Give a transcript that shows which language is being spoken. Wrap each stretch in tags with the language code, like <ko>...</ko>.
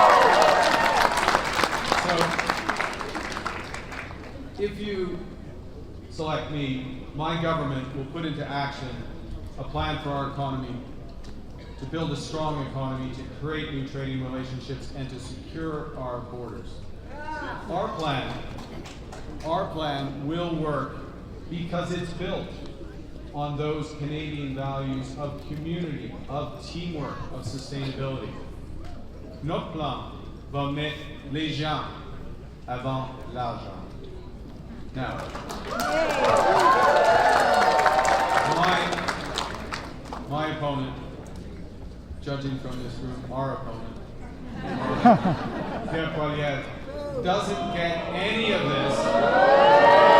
<en>So, if you select me, my government will put into action a plan for our economy, to build a strong economy, to create new trading relationships, and to secure our borders. Our plan will work because it's built on those Canadian values of community, of teamwork, of sustainability.</en> <fr>Notre plan va mettre les gens avant l'argent.</fr> <en>Now, my opponent, judging from this room, our opponent, Pierre Poilievre, doesn't get any of this.</en>